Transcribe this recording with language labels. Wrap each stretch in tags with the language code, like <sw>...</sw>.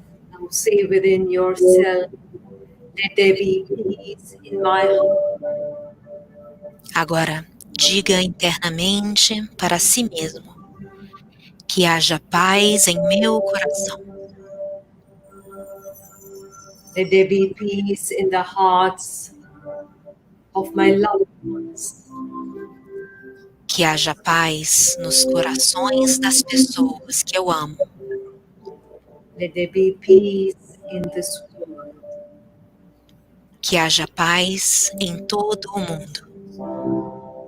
<en>Now say within yourself, let there be peace in my heart.</en> <pt>Agora, diga internamente para si mesmo: que haja paz em meu coração.</pt> <en>Let there be peace in the hearts of my loved ones.</en> <pt>Que haja paz nos corações das pessoas que eu amo.</pt> <en>Let there be peace in this world.</en> <pt>Que haja paz em todo o mundo.</pt>